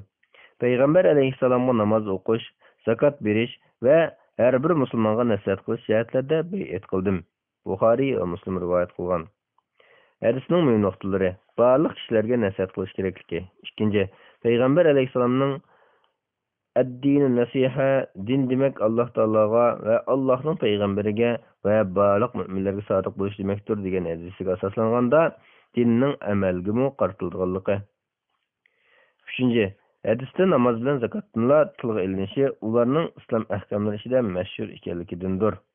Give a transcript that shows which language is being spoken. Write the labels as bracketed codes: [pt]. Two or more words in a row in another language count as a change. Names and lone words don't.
[uz] Payg'ambar alayhissalomga namoz o'qish, zakot berish va har bir musulmonga nasihat qilish jihatlarida bay'at qildim. Buxoriy va Muslim rivoyat qilgan. Hadisning muhim nuqtalari. Barliq kishilarga nasihat qilish kerakligi. Ikkinchi, payg'ambar alayhissalomning [ar] الدين النصيحة, [uz] din demak Alloh taologa va Allohning payg'ambariga va barliq mu'minlarga sodiq bo'lish demakdir degan hadisga asoslanganda dinning amalga qaratilganligi. Uchinchi, hadisda namoz bilan zakotning tilga ilinishi ularning islom ahkomlari ichida mashhur ekanligidandir.